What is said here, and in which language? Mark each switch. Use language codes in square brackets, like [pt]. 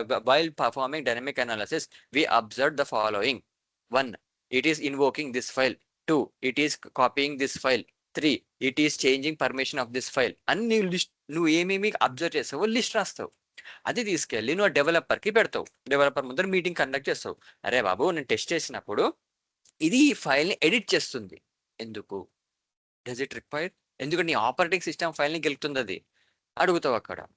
[en] While performing dynamic analysis we observe the following: 1, it is invoking this file. 2, it is copying this file. 3, it is changing permission of this file. [te] అన్ని list నువ్వు ఏమేమి observe చేస్తావో list రాస్తావు. అది తీసుకెళ్ళి నువ్వు డెవలపర్కి పెడతావు. Developer ముందర meeting conduct చేస్తావు. అరే బాబు నేను టెస్ట్ చేసినప్పుడు ఇది ఈ ఫైల్ని ఎడిట్ చేస్తుంది, ఎందుకు, [en] does it require, [te] ఎందుకంటే నీ ఆపరేటింగ్ సిస్టమ్ ఫైల్ని గెలుపుతుంది, అది అడుగుతావు అక్కడ.